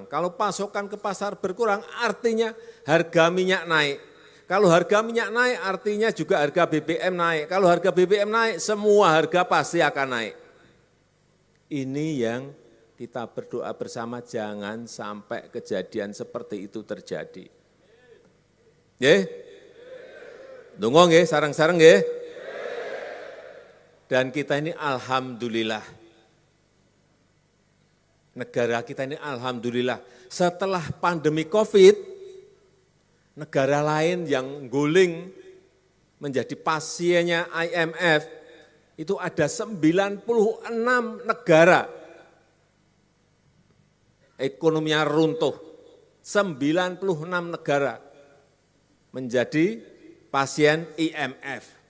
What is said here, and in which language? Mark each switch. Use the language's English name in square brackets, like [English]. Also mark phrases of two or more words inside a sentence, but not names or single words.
[Indonesian] Kalau pasokan ke pasar berkurang artinya harga minyak naik. Kalau harga minyak naik artinya juga harga BBM naik. Kalau harga BBM naik semua harga pasti akan naik. Ini yang kita berdoa bersama jangan sampai kejadian seperti itu terjadi. Nggih? [Javanese] Dongo nggih, sareng-sareng nggih. [Indonesian] Dan kita ini alhamdulillah. Negara kita ini alhamdulillah setelah pandemi Covid, negara lain yang guling menjadi pasiennya IMF itu ada 96 negara ekonominya runtuh, 96 negara menjadi pasien IMF.